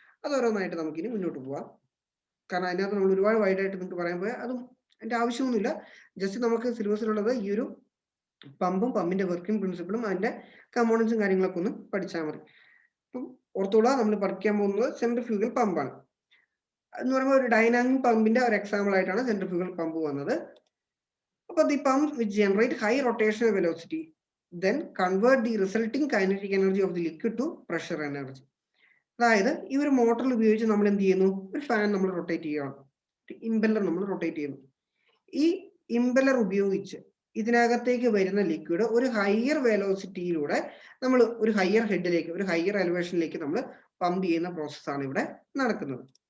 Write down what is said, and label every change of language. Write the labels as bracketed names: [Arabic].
[Malayalam] അത് ഓരോന്നായിട്ട് നമുക്കിനി മുന്നോട്ട് പോവാം. കാരണം അതിനകത്ത് നമ്മൾ ഒരുപാട് വൈഡായിട്ട് നിങ്ങൾക്ക് പറയാൻ പോയാൽ അതും അതിന്റെ ആവശ്യമൊന്നുമില്ല. ജസ്റ്റ് നമുക്ക് സിലബസിലുള്ളത് ഈ ഒരു പമ്പും പമ്പിന്റെ വർക്കിംഗ് പ്രിൻസിപ്പിളും അതിന്റെ കമ്പോണൻസും കാര്യങ്ങളൊക്കെ ഒന്ന് പഠിച്ചാൽ മതി. അപ്പം ഓർത്തോളാം, നമ്മൾ പഠിക്കാൻ പോകുന്നത് സെൻട്രിഫ്യൂഗൽ പമ്പാണ് എന്ന് പറയുമ്പോൾ ഒരു ഡൈനാമിക് പമ്പിന്റെ ഒരു എക്സാമ്പിൾ ആയിട്ടാണ് സെൻട്രിഫ്യൂഗൽ പമ്പ് വന്നത്. അപ്പോൾ [English] The pump which generate high rotational velocity then convert the resulting kinetic energy of the liquid to pressure energy. [Malayalam] അതായത് ഈ ഒരു മോട്ടറിൽ ഉപയോഗിച്ച് നമ്മൾ എന്ത് ചെയ്യുന്നു, ഒരു ഫാൻ നമ്മൾ റൊട്ടേറ്റ് ചെയ്യുകയാണ്, ഇംപെല്ലർ നമ്മൾ റൊട്ടേറ്റ് ചെയ്യുന്നു. ഈ ഇംപെല്ലർ ഉപയോഗിച്ച് ഇതിനകത്തേക്ക് വരുന്ന ലിക്വിഡ് ഒരു ഹയർ വെലോസിറ്റിയിലൂടെ നമ്മൾ ഒരു ഹയർ ഹെഡിലേക്ക്, ഒരു ഹയർ എലിവേഷനിലേക്ക് നമ്മൾ പമ്പ് ചെയ്യുന്ന പ്രോസസ്സാണ് ഇവിടെ നടക്കുന്നത്.